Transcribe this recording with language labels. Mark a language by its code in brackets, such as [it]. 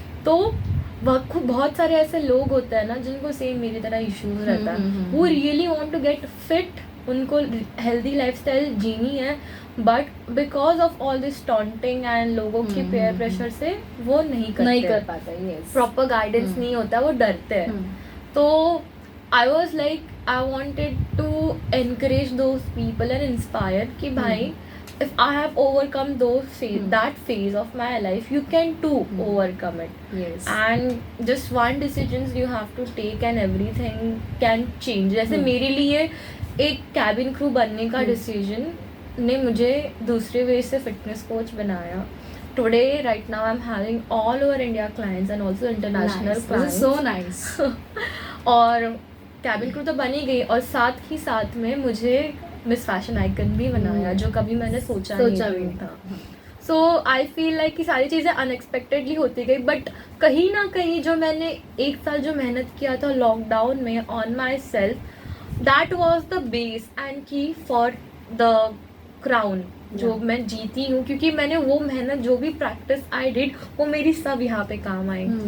[hi] तो बहुत सारे ऐसे लोग होते हैं ना जिनको सेम मेरी तरह इश्यूज रहता है, वो [en] really want to get fit, [hi] उनको हेल्दी लाइफस्टाइल जीनी है, [en] but because of all this taunting [hi] and लोगों की पेयर प्रेशर से वो नहीं कर पाते, प्रॉपर गाइडेंस नहीं होता, वो डरते हैं। तो [en] I was like, I wanted to encourage those people and inspire [hi] कि भाई, [en] if I have overcome that phase of my life, you can too overcome it. Yes. And just one decisions you have to take and everything can change. [hi] जैसे मेरे लिए एक cabin crew बनने का decision ने मुझे दूसरे वे से fitness coach बनाया. [en] Today, right now, I'm having all over India clients and also international Nice. clients. So nice. [hi] और कैबिन क्रू तो बनी गई और साथ ही साथ में मुझे मिस फैशन आइकन भी बनाया जो कभी मैंने सोचा नहीं था. [en] so I feel like [hi] कि सारी चीज़ें अनएक्सपेक्टेडली होती गई, बट कहीं ना कहीं जो मैंने एक साल जो मेहनत किया था लॉकडाउन में [en] on myself, that was the base and key for the crown [hi] जो मैं जीती हूँ, क्योंकि मैंने वो मेहनत जो भी प्रैक्टिस आई डिड वो मेरी सब यहाँ पे काम आई.